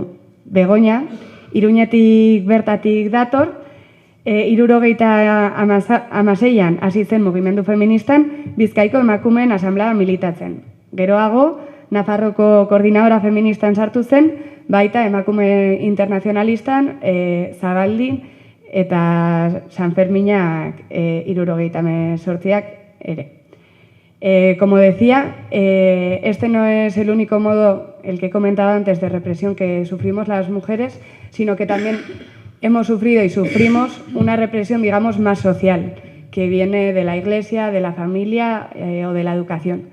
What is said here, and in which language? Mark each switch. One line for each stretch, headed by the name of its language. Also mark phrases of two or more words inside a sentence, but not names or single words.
Basque: Begoña, Iruñetik bertatik dator, 1976an hasi zen mugimendu feministan Bizkaiko emakumeen asanblea militatzen. Geroago, Nafarroko koordinadora feministan sartu zen, baita emakume internazionalistan, Zabaldin eta Sanferminak 78ak ere.
Spanish: Como decía, este no es el único modo, el que he comentado antes, de represión que sufrimos las mujeres, sino que también hemos sufrido y sufrimos una represión, digamos, más social, que viene de la Iglesia, de la familia o de la educación.